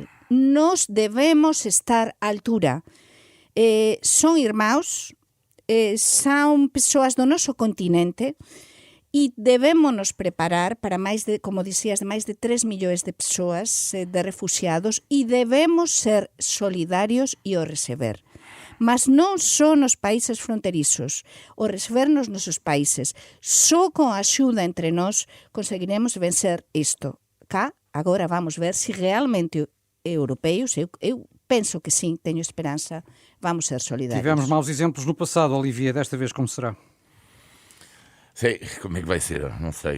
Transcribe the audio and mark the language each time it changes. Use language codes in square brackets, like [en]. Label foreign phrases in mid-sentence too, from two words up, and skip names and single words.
[gl] Nos debemos estar á altura. Son irmãos, son persoas do noso continente, e debemos nos preparar para máis de, como dicías, de máis de 3 millóns de persoas, de refugiados, e debemos ser solidarios e o receber. Mas non só nos países fronterizos, o receber nos nosos países. Só con a axuda entre nós conseguiremos vencer isto. Cá, agora vamos ver se realmente europeus, eu penso que sim, teño esperanza, vamos ser solidarios. [pt] Tivemos maus exemplos no passado, Olivia, desta vez como será? Sei como é que vai ser, não sei.